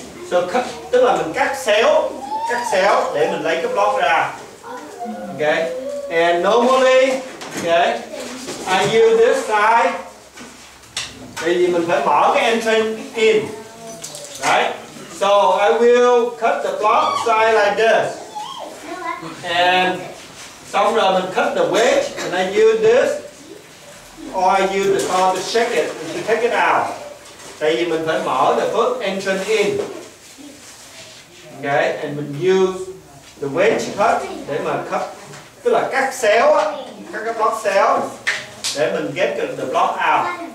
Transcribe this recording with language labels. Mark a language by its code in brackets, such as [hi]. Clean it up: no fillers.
[en] So cut, [vi] tức là mình cắt xéo để mình lấy cái block ra. Okay? [en] And normally, okay, I use this side. [vi] Tại vì mình phải mở cái [en] entrance in. Right? So I will cut the block side like this. And [vi] xong rồi mình [en] cut the wedge, and I use this, or I use the saw to shake it, to take it out. [vi] Tại vì mình phải mở [en] the first entrance in. Okay, and [vi] mình [en] use the wedge cut [vi] để mà cut, tức là cắt xéo á, cắt cái block xéo để mình [en] get the block out.